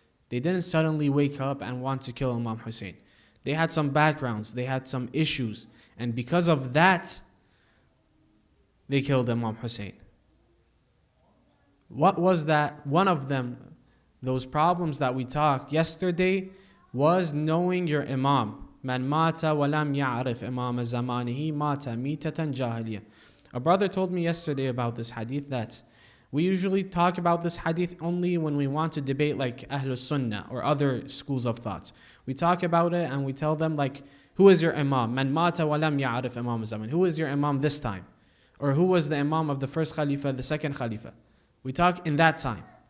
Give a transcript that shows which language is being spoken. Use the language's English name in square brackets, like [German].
[English] They didn't suddenly wake up and want to kill Imam Hussein. They had some backgrounds, they had some issues, and because of that, they killed Imam Hussein. What was that? One of them, those problems that we talked yesterday, was knowing your Imam. [Arabic] من مات ولم يعرف إمام زمانه مات ميتة جاهلية. [English] A brother told me yesterday about this hadith that we usually talk about this hadith only when we want to debate like Ahlul Sunnah or other schools of thoughts. We talk about it and we tell them like, who is your Imam? [Arabic] Man mata wa lam ya'arif Imam zaman. [English] Who is your Imam this time? Or who was the Imam of the first Khalifa, the second Khalifa? We talk in that time.